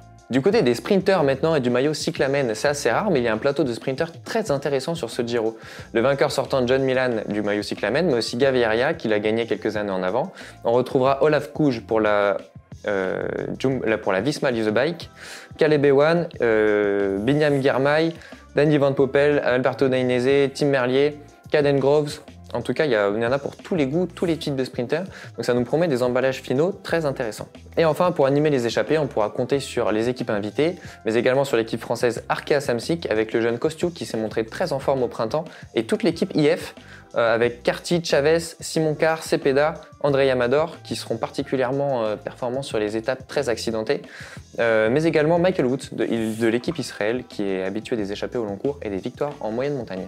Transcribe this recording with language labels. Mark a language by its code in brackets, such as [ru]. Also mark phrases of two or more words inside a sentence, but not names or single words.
[fr] Du côté des sprinteurs maintenant et du maillot cyclamen, c'est assez rare, mais il y a un plateau de sprinteurs très intéressant sur ce Giro. Le vainqueur sortant John Milan du maillot cyclamen, mais aussi Gaviria qui l'a gagné quelques années en avant. On retrouvera Olaf Kouj pour la Visma Leave the Bike, Caleb Ewan, Binyam Girmay, Danny Van Poppel, Alberto Dainese, Tim Merlier, Caden Groves. En tout cas, il y en a pour tous les goûts, tous les types de sprinters, donc ça nous promet des emballages finaux très intéressants. Et enfin, pour animer les échappées, on pourra compter sur les équipes invitées, mais également sur l'équipe française Arkea Samsic avec le jeune Kostiuk qui s'est montré très en forme au printemps, et toute l'équipe IF avec Carty, Chavez, Simon Carr, Cepeda, André Amador qui seront particulièrement performants sur les étapes très accidentées, mais également Michael Woods de l'équipe Israël qui est habitué des échappées au long cours et des victoires en moyenne montagne.